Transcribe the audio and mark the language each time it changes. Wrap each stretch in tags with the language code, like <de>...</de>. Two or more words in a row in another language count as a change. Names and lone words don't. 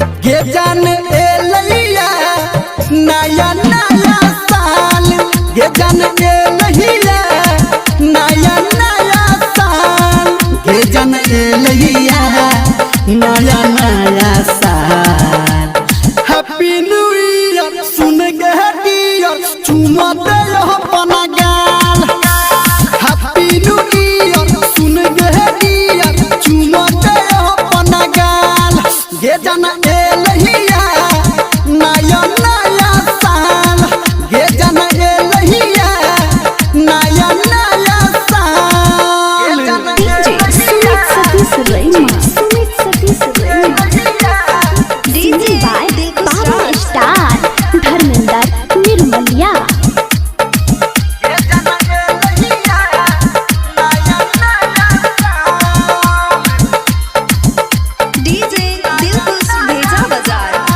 <anp>गे जान एलैया नया नया साल गे जान एलैया नया नया साल गे जान एलैया नया नया साल।</anp> <en>Happy New Year</en> <anp>सुन गे डियर चुमा दे अपना गाल।</anp> <en>Happy New Year</en> <anp>सुन गे डियर चुमा दे अपना गाल। गे जान एलैया नया नया साल गे जान एलैया नया नया साल।</anp> <en>DJ by</en> <anp>बाबा स्टार धर्मेंद्र निर्मलिया। डीजे दिलखुश भेजा बाजार।</anp>